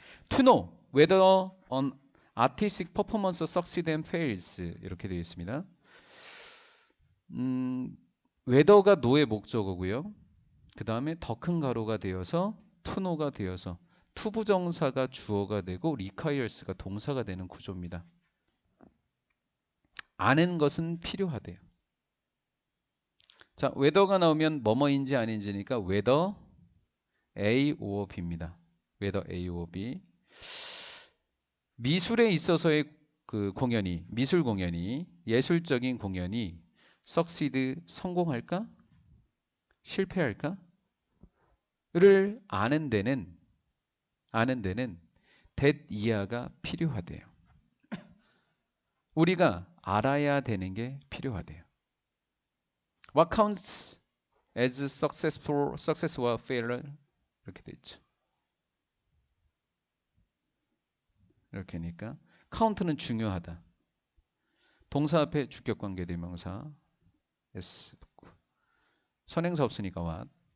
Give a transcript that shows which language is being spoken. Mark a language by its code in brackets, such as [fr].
[en] To know whether an artistic performance succeeds and fails [ko] 이렇게 되어 있습니다. whether가 no의 목적어고요. 그 다음에 더 큰 가로가 되어서 to know가 되어서 투부정사가 주어가 되고 requires가 동사가 되는 구조입니다. 아는 것은 필요하대요. 자, whether가 나오면 뭐뭐인지 아닌지니까 [en] whether A or B [ko] 입니다. [en] whether A or B. [ko] 미술에 있어서의 그 공연이, 미술 공연이, 예술적인 공연이 succeed, 성공할까? 실패할까? 를 아는 데는 that 이하가 필요하대요. 우리가 알아야 되는 게 필요하대요. [en] What counts as success or failure? [ko] 이렇게 돼 있죠. 이렇게니까 count는 중요하다. 동사 앞에 주격관계 대명사 s 붙고 선행사 없으니까 what.